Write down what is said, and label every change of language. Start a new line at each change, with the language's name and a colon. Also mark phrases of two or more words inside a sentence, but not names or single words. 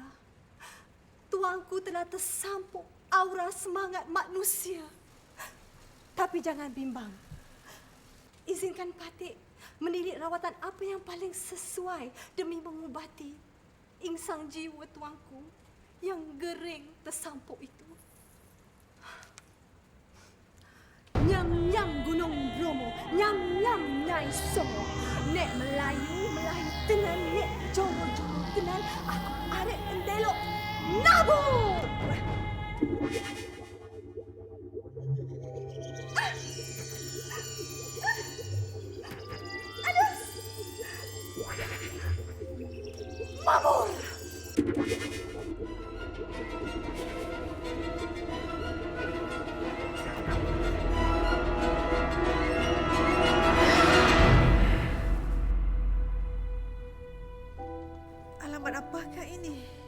Malay: Tuanku telah tersampuk aura semangat manusia. Tapi jangan bimbang. Izinkan Patik menilik rawatan apa yang paling sesuai demi mengubati insang jiwa Tuanku yang gering tersampuk itu.
Javanese: Nyam-nyam Gunung Bromo, nyam-nyam Nyai Songo. Nek Melayu tenan, nek Joro-joro tenan, aku arek endelok nabur! Aduh! Mabur!
Malay: Alamat apakah ini?